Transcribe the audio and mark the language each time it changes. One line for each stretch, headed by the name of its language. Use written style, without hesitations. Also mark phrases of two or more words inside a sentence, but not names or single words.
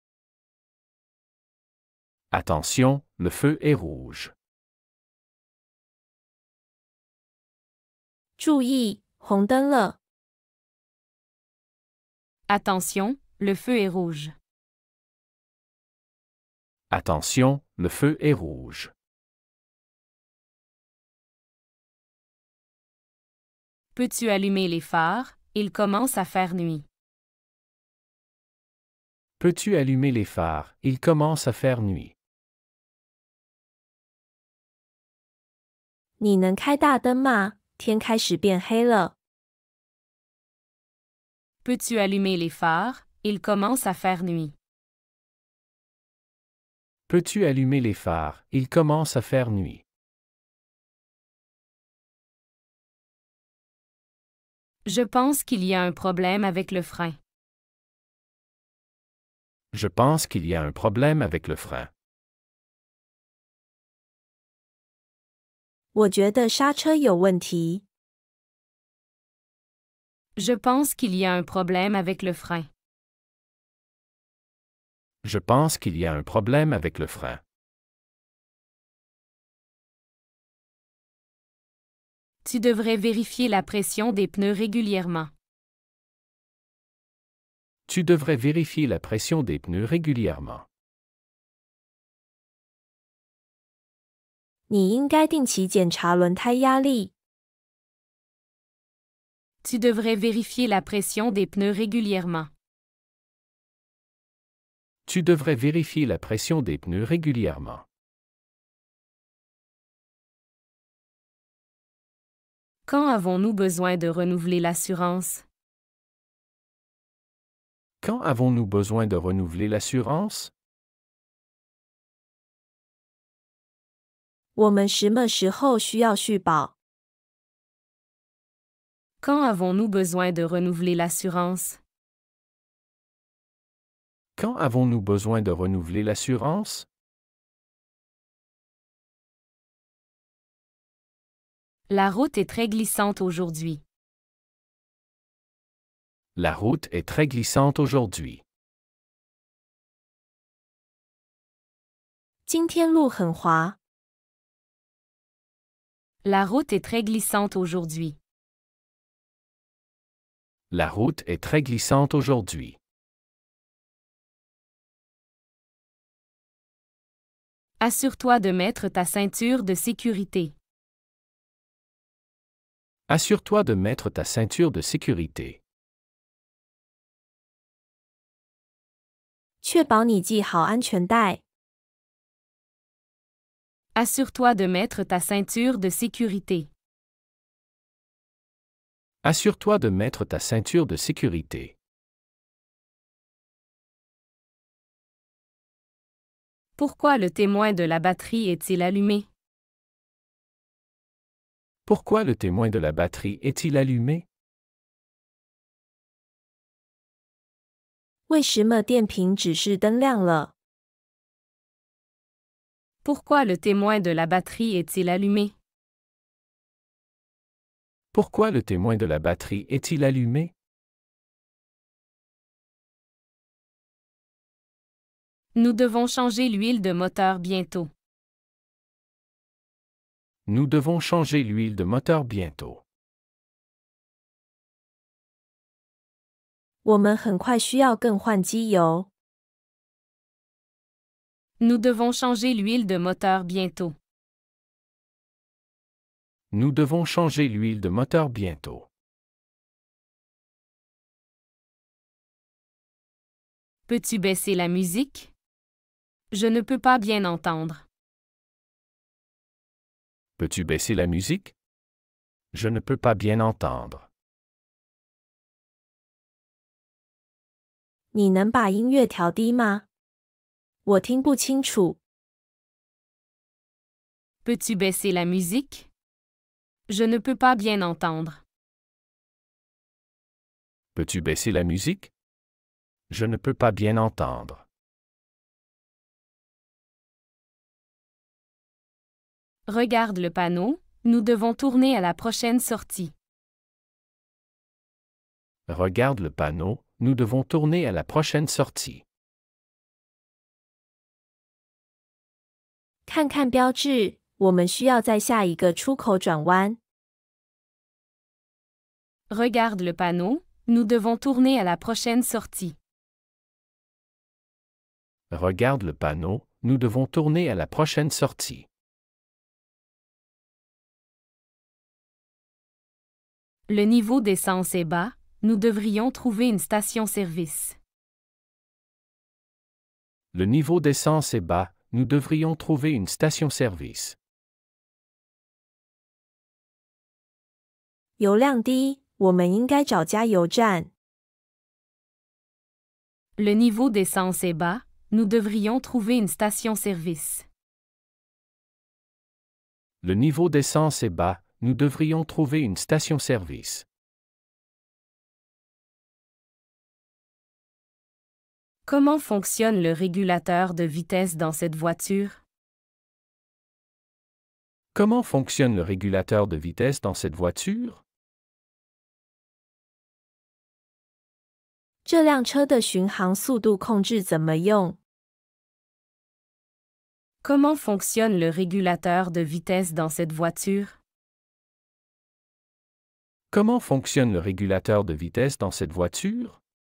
French: Attention, le feu est rouge.
Chinese: 注意，红灯了。
French: Attention, le feu est rouge. Attention, le feu est rouge. Peux-tu allumer les phares? Il commence à faire nuit. Peux-tu allumer les phares? Il commence à faire nuit.
Chinese: 你能开大灯吗？天开始变黑了。
French: Peux-tu allumer les phares? Il commence à faire nuit. Peux-tu allumer les phares? Il commence à faire nuit. Je pense qu'il y a un problème avec le frein. Je pense qu'il y a un problème avec le frein.
Chinese: 我觉得刹车有问题。
French: Je pense qu'il y a un problème avec le frein. Je pense qu'il y a un problème avec le frein. Tu devrais vérifier la pression des pneus régulièrement. Tu devrais vérifier la pression des pneus régulièrement.
Chinese: 你应该定期检查轮胎压力。
French: Tu devrais vérifier la pression des pneus régulièrement. Tu devrais vérifier la pression des pneus régulièrement. Quand avons-nous besoin de renouveler l'assurance? Quand avons-nous besoin de renouveler l'assurance?
Chinese: 我们什么时候需要续保？
French: Quand avons-nous besoin de renouveler l'assurance? Quand avons-nous besoin de renouveler l'assurance? La route est très glissante aujourd'hui. La route est très glissante aujourd'hui.
Chinese: 今天路很滑。
French: La route est très glissante aujourd'hui. La route est très glissante aujourd'hui. Assure-toi de mettre ta ceinture de sécurité. Assure-toi de mettre ta ceinture de sécurité.
Chinese: 确保你系好安全带。
French: Assure-toi de mettre ta ceinture de sécurité. Assure-toi de mettre ta ceinture de sécurité. Pourquoi le témoin de la batterie est-il allumé? Pourquoi le témoin de la batterie est-il allumé?
Chinese: 为什么电瓶指示灯亮了？
French: Pourquoi le témoin de la batterie est-il allumé? Pourquoi le témoin de la batterie est-il allumé? Nous devons changer l'huile de moteur bientôt. Nous devons changer l'huile de moteur bientôt.
Chinese: 我们很快需要更换机油。
French: Nous devons changer l'huile de moteur bientôt. Nous devons changer l'huile de moteur bientôt. Peux-tu baisser la musique? Je ne peux pas bien entendre. Peux-tu baisser la musique? Je ne peux pas bien entendre.
Chinese: 你能把音乐调低吗？我听不清楚。
French: Peux-tu baisser la musique? Je ne peux pas bien entendre. Peux-tu baisser la musique? Je ne peux pas bien entendre. Regarde le panneau, nous devons tourner à la prochaine sortie. Regarde le panneau, nous devons tourner à la prochaine sortie.
Chinese: 看看标志，我们需要在下一个出口转弯。
French: Regarde le panneau, nous devons tourner à la prochaine sortie. Regarde le panneau, nous devons tourner à la prochaine sortie. Le niveau d'essence est bas, nous devrions trouver une station-service. Le niveau d'essence est bas, nous devrions trouver une station-service.
Chinese: 油量低，我们应该找加油站。
French: Le niveau d'essence est bas, nous devrions trouver une station-service. Le niveau d'essence est bas, nous devrions trouver une station-service. Comment fonctionne le régulateur de vitesse dans cette voiture? Comment fonctionne le régulateur de vitesse dans cette voiture?
Chinese: 这辆车的巡航速度控制怎么用？
French: Comment fonctionne le régulateur de vitesse dans cette voiture? Comment fonctionne le régulateur de vitesse dans cette voiture?